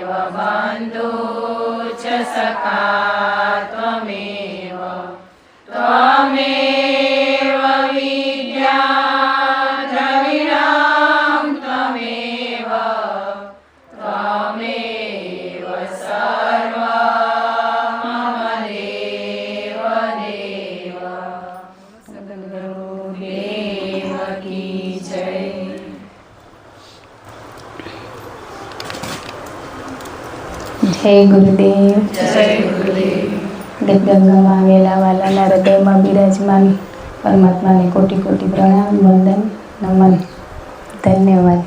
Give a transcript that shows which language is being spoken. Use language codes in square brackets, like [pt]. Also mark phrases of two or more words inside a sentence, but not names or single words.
[sa] बन्धु च सखा त्वमेव त्वमेव विद्या द्रविणां त्वमेव त्वमेव सर्वं मम देव देव। [hi] सद्गुरुदेव की जय। [gu] જય ગુરુદેવ. જય ગુરુદેવ. ગદગંગામાં આવેલા વાલાના હૃદયમાં બિરાજમાન પરમાત્માને કોટી કોટી પ્રણામ, વંદન, નમન, ધન્યવાદ.